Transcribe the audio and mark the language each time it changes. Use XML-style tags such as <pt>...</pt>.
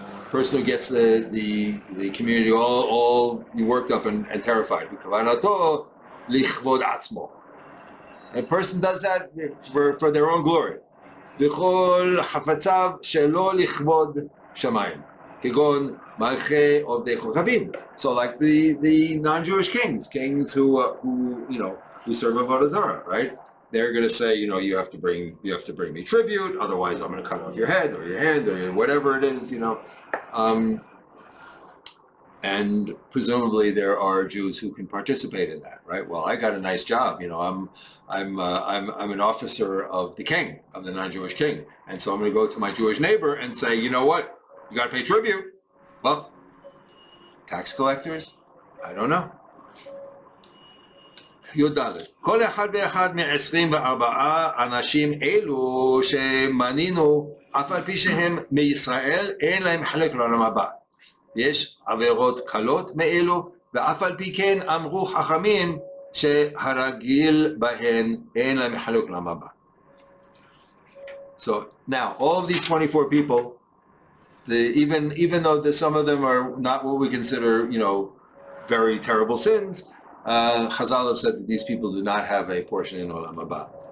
<en>Person who gets the community all worked up and terrified.</en> <he>בכוונתו לכבוד עצמו.</he> <en>A person does that for their own glory.</en> <he>בכל חפציו שלא לכבוד שמיים. כגון מלכי עובדי כוכבים.</he> <en>So like the non-Jewish kings who serve Avodah Zarah, right? They're going to say, you have to bring me tribute, otherwise I'm going to cut off your head or your hand or whatever it is, And presumably there are Jews who can participate in that, right? Well, I got a nice job, I'm an officer of the king, of the non-Jewish king, and so I'm going to go to my Jewish neighbor and say, you know what, you got to pay tribute. Well, tax collectors, I don't know.</en> <he>י"ד, כל אחד ואחד מ-24 אנשים אלו שמנינו, אף על פי שהם מישראל, אין להם חלק לעולם הבא. יש עבירות קלות מאלו, ואף על פי כן אמרו חכמים שהרגיל בהן אין להם חלק לעולם הבא.</he> <en>So now, all of these 24 people, even though some of them are not what we consider, very terrible sins, Chazal have said that these people do not have a portion in Olam Haba.</en>